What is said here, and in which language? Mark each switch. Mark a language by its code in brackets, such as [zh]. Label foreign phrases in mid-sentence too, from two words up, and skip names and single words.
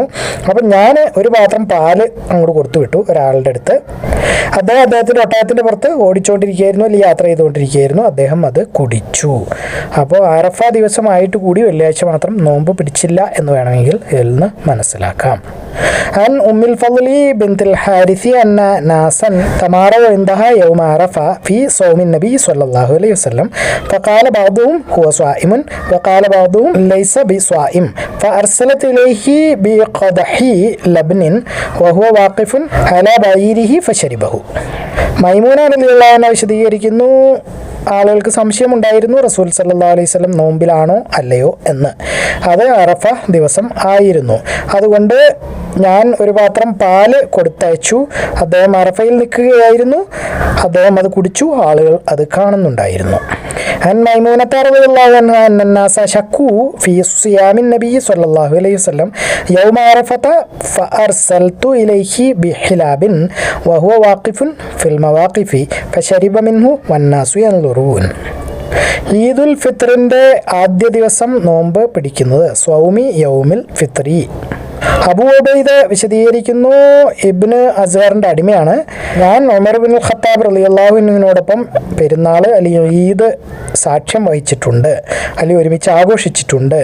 [ml] അപ്പം ഞാൻ ഒരു പാത്രം പാല് അങ്ങോട്ട് കൊടുത്തു വിട്ടു ഒരാളുടെ അടുത്ത്. അദ്ദേഹത്തിൻ്റെ ഒട്ടകത്തിൻ്റെ പുറത്ത് ഓടിച്ചുകൊണ്ടിരിക്കുകയായിരുന്നു അല്ലെങ്കിൽ യാത്ര ചെയ്തുകൊണ്ടിരിക്കുകയായിരുന്നു. അദ്ദേഹം അത് കുടിച്ചു. അപ്പോൾ അറഫ ദിവസമായിട്ട് കൂടി വെള്ളിയാഴ്ച മാത്രം നോമ്പ് പിടിച്ചില്ല എന്ന് വേണമെങ്കിൽ ഇതിൽ നിന്ന് മനസ്സിലാക്കാം. [ar] عن أم الفضل بنت الحارث أن ناسا تماروا عندها يوم عرفة في صوم النبي صلى الله عليه وسلم فقال بعضهم هو صائم وقال بعضهم ليس بصائم فأرسلت إليه بقدح لبن وهو واقف على بعيره فشربه. [ml] മൈമൂന [ar] رضي الله عنها [ml] വിശദീകരിക്കുന്നു, ആളുകൾക്ക് സംശയമുണ്ടായിരുന്നു റസൂൽ [ar] صلى الله عليه وسلم [ml] നോമ്പിലാണോ അല്ലയോ എന്ന്. അത് അറഫ ദിവസം ആയിരുന്നു. അതുകൊണ്ട് ഞാൻ ഒരു പാത്രം പാല് കൊടുത്തയച്ചു. അദ്ദേഹം അറഫയിൽ നിൽക്കുകയായിരുന്നു, അദ്ദേഹം അത് കുടിച്ചു, ആളുകൾ അത് കാണുന്നുണ്ടായിരുന്നു. [ar] عن ميمونة رضي الله عنها أن الناس شكوا في صيام النبي صلى الله عليه وسلم يوم عرفة فأرسلت إليه بحلاب وهو واقف في المواقف فشرب منه والناس ينظرون. [ml] ഈദുൽ ഫിത്റിൻ്റെ ആദ്യ ദിവസം നോമ്പ് പിടിക്കുന്നത് [ar] صوم يوم الفطر. [ml] അബൂ ഉബൈദ വിശദീകരിക്കുന്നു, ഇബ്ന് അസ്ഹറിൻ്റെ അടിമയാണ് ഞാൻ. ഉമർ ബിൻ ഖത്താബ് റളിയല്ലാഹു അൻഹുവിനോടൊപ്പം പെരുന്നാൾ അല്ലെങ്കിൽ ഈദ് സാക്ഷ്യം വഹിച്ചിട്ടുണ്ട്, അല്ലെങ്കിൽ ഒരുമിച്ച് ആഘോഷിച്ചിട്ടുണ്ട്.